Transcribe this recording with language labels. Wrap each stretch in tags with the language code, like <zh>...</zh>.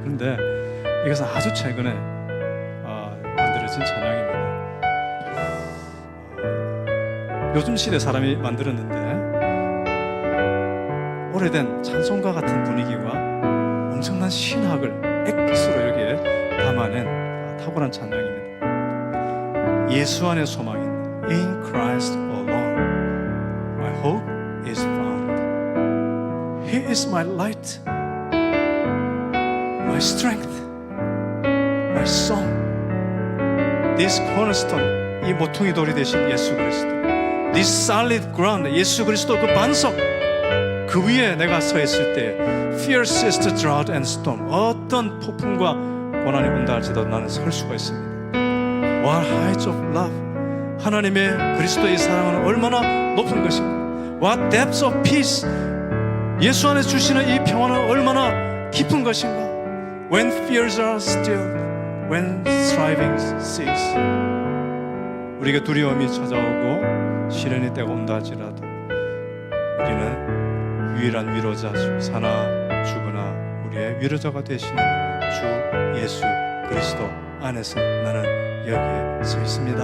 <ko>그런데 이것은 아주 최근에 만들어진 찬양입니다. 요즘 시대 사람이 만들었는데 오래된 찬송가 같은 분위기와 엄청난 신학을 액기스로 이렇게 담아낸 탁월한 찬양입니다. 예수 안에 소망이 있는</ko> <en>In Christ alone my hope is found. He is my light, my strength, my song. This cornerstone,</en> <ko>이 모퉁이 돌이 되신 예수 그리스도,</ko> <en>This solid ground,</en> <ko>예수 그리스도 그 반석, 그 위에 내가 서 있을 때</ko> <en>Fiercest drought and storm,</en> <ko>어떤 폭풍과 고난이 온다 할지라도 나는 설 수가 있습니다.</ko> <en>What heights of love,</en> <ko>하나님의 그리스도의 사랑은 얼마나 높은 것인가.</ko> <en>What depths of peace,</en> <ko>예수 안에 주시는 이 평화는 얼마나 깊은 것인가.</ko> <en>When fears are stilled, when striving cease.</en> <ko>우리에게 두려움이 찾아오고 시련의 때가 온다 할지라도 우리는 유일한 위로자, 사나 죽으나 우리의 위로자가 되시는 주 예수 그리스도 안에서 나는 여기에 서 있습니다.</ko>